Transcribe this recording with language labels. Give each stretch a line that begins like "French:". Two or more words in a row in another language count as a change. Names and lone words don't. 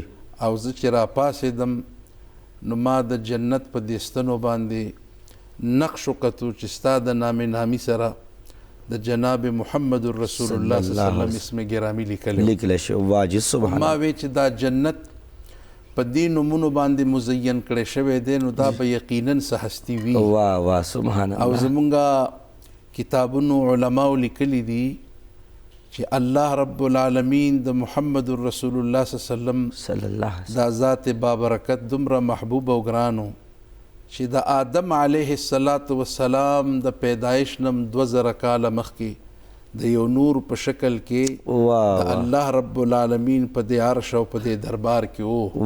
Pashto: او زه چې راپاڅېدم نو ما د جنت په دې ستنو باندې نقش وکتو چې ستا د نامې نامي سره د جناب
Arabic: محمد رسول الله صلی الله علیه وسلم
Pashto: اسم گرامی لیکلی شو. واجب سبحان ما وی چې دا جنت په دې نومونو باندې مزین کړی شوی دی نو دا به یقینا څه هستي وي.
Arabic: واہ واہ سبحان الله.
Pashto: او زمونږ کتابونو علماو لیکلی دي چې
Arabic: الله رب العالمین
Pashto: د
Arabic: محمد رسول الله صلی الله علیه وسلم
Pashto: دا ذات بابرکت دومره محبوب او ګرانو چې د آدم
Arabic: علیه السلام
Pashto: د پیدایش نم 2000 کاله مخکې د یو نور په شکل کې د
Arabic: الله رب العالمین
Pashto: په دې عرش او په دې دربار کې وو.